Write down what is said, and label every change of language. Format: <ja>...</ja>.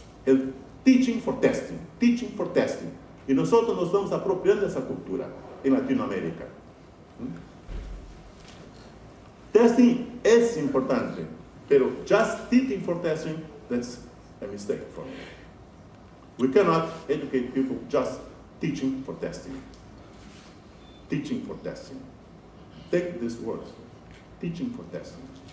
<en>El teaching for testing, teaching for testing.</en> <es>Y nosotros nos estamos apropiando de esa cultura en Latinoamérica.</es> <en>Testing</en> <es>es importante, pero</es> <en>just teaching for testing, that's a mistake for me. We cannot educate people just teaching for testing. Teaching for testing. Take this word, teaching for testing.</en>